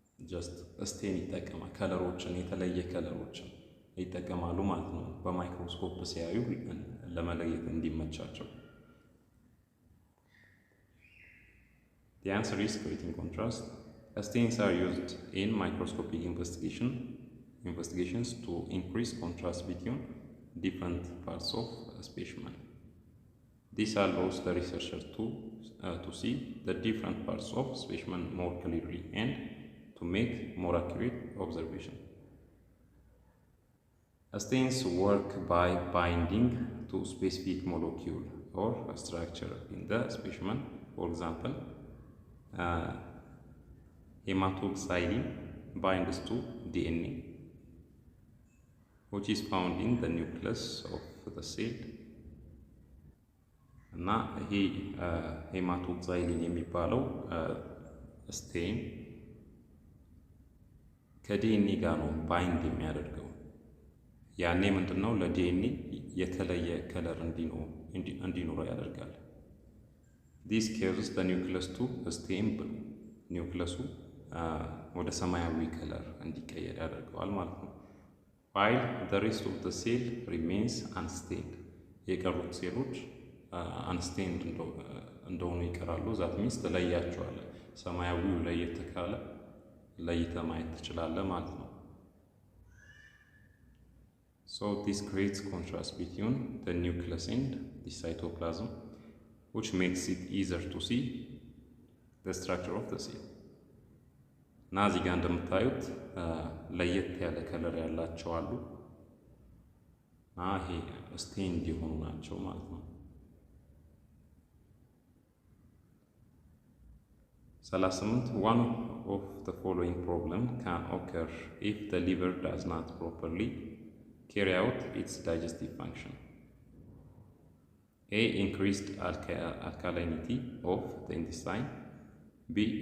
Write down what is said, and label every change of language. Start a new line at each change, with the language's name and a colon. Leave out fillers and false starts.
Amharic: ጀስት ስቴን ይጠቀማል፣ ከለሮችን የተለየ ከለሮችን ይጠቀማሉ ማለት ነው በማይክሮስኮፕ ሲያዩ ለመለየት እንዲመቻቸው።
English: The answer is creating contrast. Stains are used in microscopic investigations to increase contrast between different parts of a specimen. This allows the researcher to see the different parts of specimen more clearly and to make more accurate observation. Stains work by binding to specific molecule or structure in the specimen. For example, hematoxylin binds to DNA, which is found in the nucleus of the cell.
Amharic: እና ይሄ ሄማቶክሳይሊን የሚባለው ስቴን ከዲኤንኤ ጋር ነው ባይንድ የሚያደርገው። ያኔ ምንድነው ለዲኤንኤ የተለየ ከለር እንዲኖረው ያደርጋል።
English: This causes the nucleus to stain blue.
Amharic: ኒውክለሱ ወደ ሰማያዊ ከለር እንዲቀየር ያደርገዋል ማለት ነው።
English: While the rest of the cell remains unstained.
Amharic: የቀሩት ሴሎች አንስቴንድ እንደሆኑ ይቀራሉ። ዛት ሚንስ ትለያቸዋለህ። ሰማያዊው ለየት ካለ ለይተህ ማየት ትችላለህ ማለት ነው።
English: So this creates contrast between the nucleus and the cytoplasm, which makes it easier to see the structure of the cell.
Amharic: እና እዚህ ጋር እንደምታዩት ለየት ያለ ከለር ያላቸው አሉ እና ይሄ ስቴንድ የሆኑ ናቸው ማለት ነው።
English: 38 one of the following problem can occur if the liver does not properly carry out its digestive function. A. Increased alkalinity of the intestine. B.